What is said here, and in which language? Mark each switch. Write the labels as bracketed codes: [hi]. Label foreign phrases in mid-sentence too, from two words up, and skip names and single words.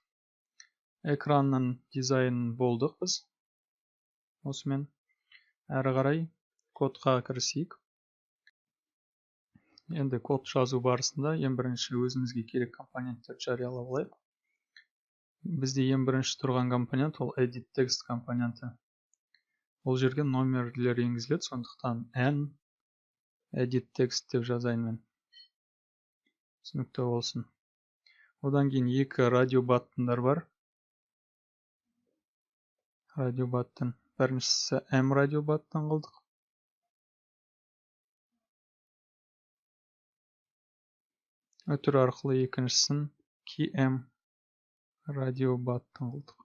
[kk] Экранның дизайнын болдық біз. Осымен әрі қарай кодқа кірісейік. Енді код жазу барысында ең бірінші өзімізге керек компоненттер жариялап алайық. Бізде ең бірінші тұрған компонент ол [en] edit text [kk] компоненті. Ол жерге номерлер енгізіледі, сондықтан [en] n edit text [kk] деп жазайын мен. Түсінікті болсын. Одан кейін екі радиобаттындар бар. Радиобаттын біріншісі M радиобаттын қылдық. Өтір арқылы екіншісін KM радиобаттын қылдық.